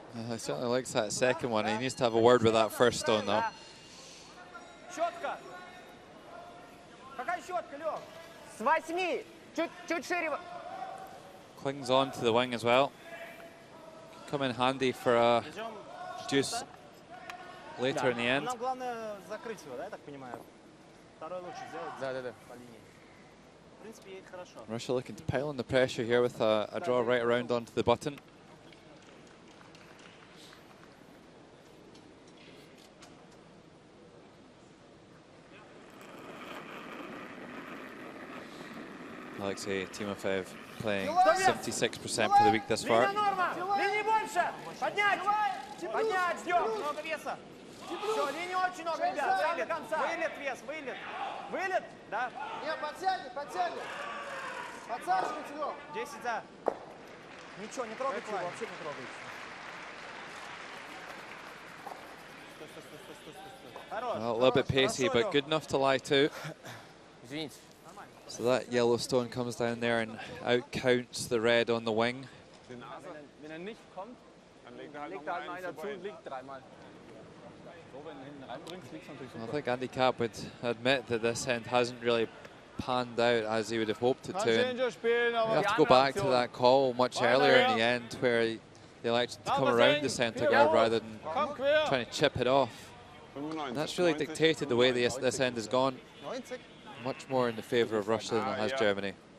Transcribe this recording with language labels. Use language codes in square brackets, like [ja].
[en] He certainly likes that second one. He needs to have a word with that first stone, though. [ru] Щетка! Какая щетка, Лёв? С 8! Чуть шире. [en] Clings on to the wing as well. Come in handy for a juice later in the end. [ru] Нам главное закрыть его, да, я так понимаю? Второй лучше сделать по линии. В принципе, едет хорошо. [en] Russia looking to pile on the pressure here with a draw right around onto the button. Alexei Timofeev playing 76% for the week thus far. [ru] Линии больше! Поднять! Поднять! Ждем! Много веса. Все, линии очень много, ребят. Сам до конца. Вылет, вес, вылет. Вылет, да. Не, подтягивай, подтягивай. Подсаживайте, Лёв. 10 за. Ничего, не трогайте его, вообще не трогайте. [en] Well, a little bit pacey, but good enough to lie to. So that yellow stone comes down there and out counts the red on the wing. [de] Wenn nicht kommt, dann legt halt noch einen dazu und liegt dreimal. So, wenn du hinten reinbringst, liegst du natürlich super. [en] I think Andy Cap would admit that this end hasn't really panned out as he would have hoped it to. And [de] spielen, [en] you [de] aber [en] have to go back to that call much earlier in the end where they elected to come around the centre guard rather than trying to chip it off. And that's really dictated the way this end has gone. Much more in the favour of Russia than it has Germany.